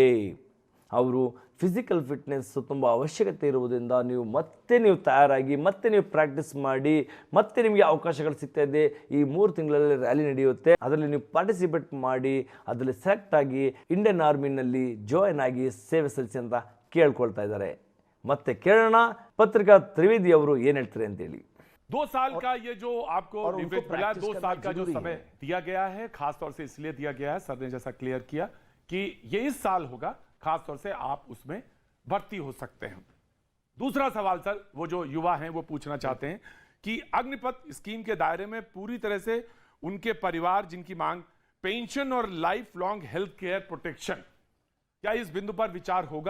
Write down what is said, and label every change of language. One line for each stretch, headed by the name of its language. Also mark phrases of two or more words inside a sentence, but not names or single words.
Kannada: ಅವರು
English: physical fitness
Kannada: ತುಂಬ ಅವಶ್ಯಕತೆ ಇರುವುದರಿಂದ ನೀವು ತಯಾರಾಗಿ ಮತ್ತೆ ನೀವು ಪ್ರಾಕ್ಟೀಸ್ ಮಾಡಿ, ಮತ್ತೆ ನಿಮಗೆ ಅವಕಾಶಗಳು ಸಿಗ್ತಾ ಇದೆ. ಈ 3 ತಿಂಗಳಲ್ಲಿ ರ್ಯಾಲಿ ನಡೆಯುತ್ತೆ, ಅದರಲ್ಲಿ ನೀವು ಪಾರ್ಟಿಸಿಪೇಟ್ ಮಾಡಿ, ಅದರಲ್ಲಿ ಸೆಲೆಕ್ಟ್ ಆಗಿ ಇಂಡಿಯನ್ ಆರ್ಮಿನಲ್ಲಿ ಜಾಯ್ನ್ ಆಗಿ ಸೇವೆ ಸಲ್ಲಿಸಿ ಅಂತ ಕೇಳ್ಕೊಳ್ತಾ ಇದ್ದಾರೆ. ಮತ್ತೆ ಕೇಳೋಣ ಪತ್ರಿಕಾ ತ್ರಿವೇದಿ ಅವರು ಏನು ಹೇಳ್ತಾರೆ ಅಂತೇಳಿ.
Hindi: 2 साल का ये जो आपको निवेश मिला, 2 साल का जो समय है। दिया गया है, खासतौर से इसलिए दिया गया है, सर ने जैसा क्लियर किया कि ये इस साल होगा, खासतौर से आप उसमें भर्ती हो सकते हैं। दूसरा सवाल सर, वो जो युवा हैं वो पूछना चाहते हैं कि अग्निपथ स्कीम के दायरे में पूरी तरह से उनके परिवार जिनकी मांग पेंशन और
English: life long health care protection,
Hindi: क्या इस बिंदु पर विचार होगा?